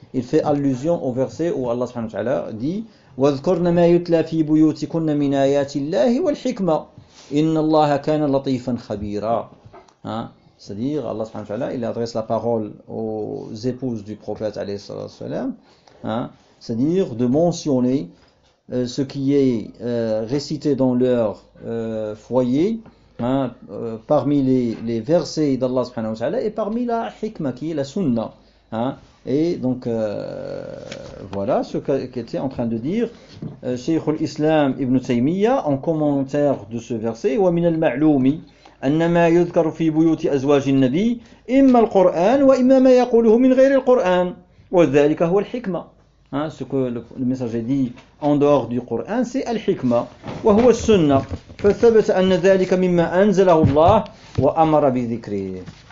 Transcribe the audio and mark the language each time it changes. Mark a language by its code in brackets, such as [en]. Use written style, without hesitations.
[fr] Il fait allusion au verset où Allah subhanahu wa ta'ala dit [ar] وَذْكُرْنَ مَا يُتْلَى فِي بُيُوتِكُنَّ مِنْ آيَاتِ اللَّهِ وَالْحِكْمَةِ إِنَّ اللَّهَ كَانَ لَطِيفًا خَبِيرًا hein? [fr] C'est-à-dire, Allah subhanahu wa ta'ala, il adresse la parole aux épouses du prophète, alayhi sallallahu alayhi wa sallam, hein? C'est-à-dire de mentionner ce qui est récité dans leur foyer, hein? Parmi les versets d'Allah subhanahu wa ta'ala et parmi la hikma qui est la sunna. Hein? Et donc, voilà ce qu'était en train de dire Cheikh al-Islam ibn Taymiyyah en commentaire de ce verset. [ar] وَمِنَ الْمَعْلُومِ أَنَّ مَا يُذْكَرُ فِي بُيُوتِ أَزْوَاجِ النَّبِيِّ إِمَّا الْقُرْآنُ وَإِمَّا مَا يَقُولُهُ مِنْ غَيْرِ الْقُرْآنُ وَذَلِكَ هُوَ الْحِكْمَةُ hein, [fr] ce que le message est dit en dehors du Coran, c'est [ar] الْحِكْمَةُ وَهُوَ السُنَّةُ فَثَبَتَ أَنَّ ذَلِكَ مِمَّا أَنزَلَهُ اللَّهُ وَأَمَرَ بِذِكْرِهِ.